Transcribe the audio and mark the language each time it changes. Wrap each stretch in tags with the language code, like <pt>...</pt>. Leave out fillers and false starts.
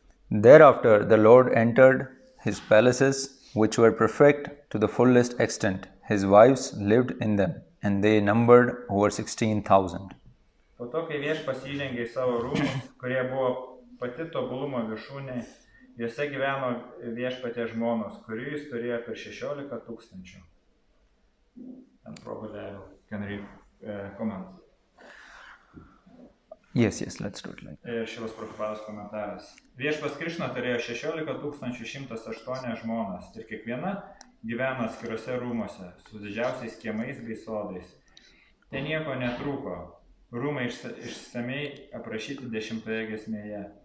<en>Thereafter the Lord entered his palaces, which were perfect to the fullest extent. His wives lived in them, and they numbered over 16,000.</en> <lt>Po to, kai Viešpats įžengė į savo rūmus, kurie buvo pati tobulumo viršūnė, juose gyveno Viešpaties žmonos, kurių jis turėjo per 16 tūkstančių.</lt> <en>And probably I can read comment. Yes, let's do it like that.</en> <lt>Ir Šilos Prabhupados komentaras. Viešpats Krišna turėjo 16 108 žmonas ir kiekviena gyveno atskiruose rūmuose, su didžiausiais kiemais bei sodais. Ten nieko netrūko. Rūmai išsamei aprašyti 10 giesmėje.</lt>